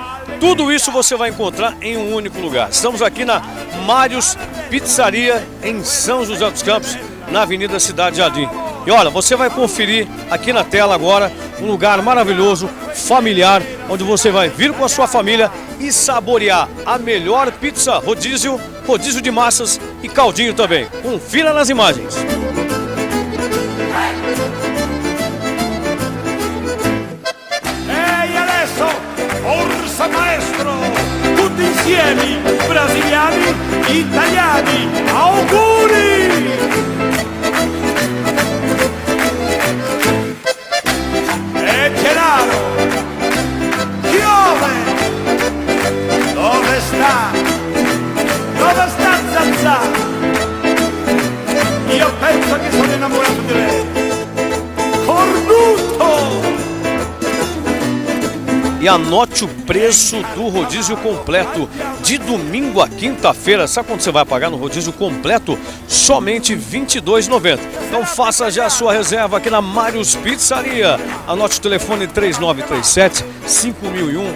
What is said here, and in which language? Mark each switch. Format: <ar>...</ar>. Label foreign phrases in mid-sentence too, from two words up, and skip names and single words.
<pt>Tudo isso você vai encontrar em um único lugar. Estamos aqui na Mários Pizzaria, em São José dos Campos, na Avenida Cidade Jardim. E olha, você vai conferir aqui na tela agora um lugar maravilhoso, familiar, onde você vai vir com a sua família e saborear a melhor pizza rodízio de massas e caldinho também. Confira nas imagens.</pt> <it>Orsa maestro, tutti insieme, brasiliani, italiani, auguri! E Gennaro, piove! Dove sta Zazà? Io penso che sono innamorato di lei. Cornuto!</it> <pt>E anote o preço do rodízio completo de domingo a quinta-feira. Sabe quanto você vai pagar no rodízio completo? Somente R$ 22,90. Então faça já a sua reserva aqui na Mários Pizzaria. Anote o telefone 3937-5001.</pt>